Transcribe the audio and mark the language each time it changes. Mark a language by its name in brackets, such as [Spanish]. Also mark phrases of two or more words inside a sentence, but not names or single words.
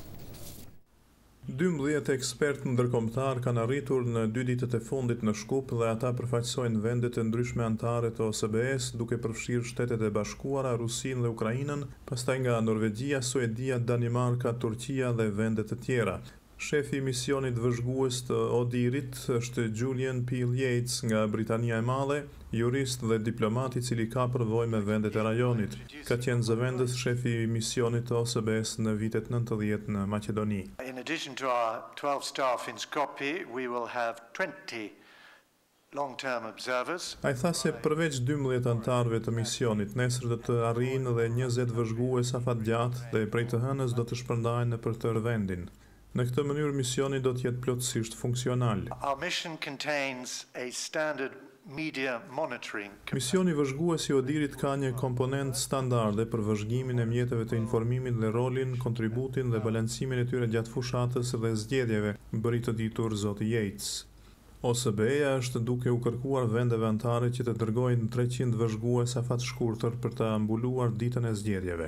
[Albanian] 12 ekspertë ndërkombëtar kanë arritur në 2 ditët e fundit në Shkup dhe ata përfaqësojnë vendet e ndryshme anëtare të OSBE-s, duke përfshirë Shtetet e Bashkuara, Rusinë dhe Ukrainën, pastaj nga Norvegjia, Suedia, Danimarka, Turqia dhe vende të tjera. Shefi i misionit vëzhgues të Odirit është Julian P. Yates nga Britania e Madhe, jurist dhe diplomat i cili ka përvojë me vendet e rajonit. Ka qenë zëvendës shefi i misionit të OSBE-s në vitet 90 në Maqedoni. [English] In addition to our 12 staff in Skopje, we will have 20 long-term observers. [Albanian] Ai tha se përveç 12 anëtarëve të misionit, nesër do të arrijnë edhe 20 vëzhgues afatgjatë dhe prej të hënës do të shpërndahen nëpër tërë vendin. Në këtë mënyrë misioni do të jetë plotësisht funksional. [English] Our mission contains a standard media monitoring. [Albanian] Misioni vëzhgues i Odirit ka një komponent standarde për vëzhgimin e mjeteve të informimit dhe rolin, kontributin dhe balancimin e tyre gjatë fushatës dhe zgjedhjeve, bëri të ditur zoti Yates. OSBE-ja është duke u kërkuar vendeve anëtare që të dërgojnë 300 vëzhgues afatshkurtër për të mbuluar ditën e zgjedhjeve.